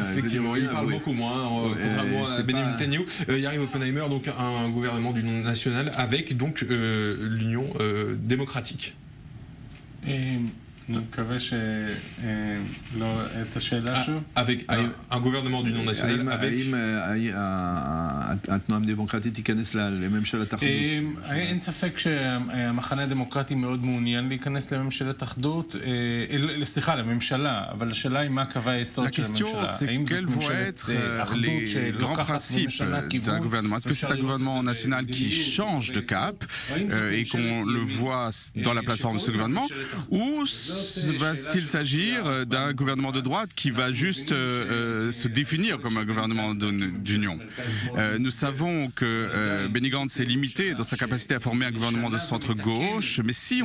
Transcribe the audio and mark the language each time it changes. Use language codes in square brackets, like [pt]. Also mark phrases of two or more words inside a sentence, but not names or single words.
[fr] Effectivement, il parle beaucoup moins, contrairement à Benjamin Netanyahu. Yariv Oppenheimer, donc un gouvernement d'union nationale avec donc l'union démocratique. Avec un gouvernement d'union nationale avec... [he] התנועה הדמוקרטית תיכנס לממשלת אחדות? אין ספק שהמחנה הדמוקרטי מאוד מעוניין להיכנס לממשלת אחדות, סליחה, לממשלה, אבל השאלה היא מה קווי היסוד של הממשלה. האם זאת ממשלת אחדות שלוקחת ממשלה כיוון? [fr] Est-ce que c'est un gouvernement national qui change de cap et qu'on le voit dans la plateforme de ce gouvernement, ou va-t-il s'agir d'un gouvernement de droite qui va juste se définir comme un gouvernement d'union? Nous savons que Benny Gantz est limité dans sa capacité à former un gouvernement de centre-gauche, mais si on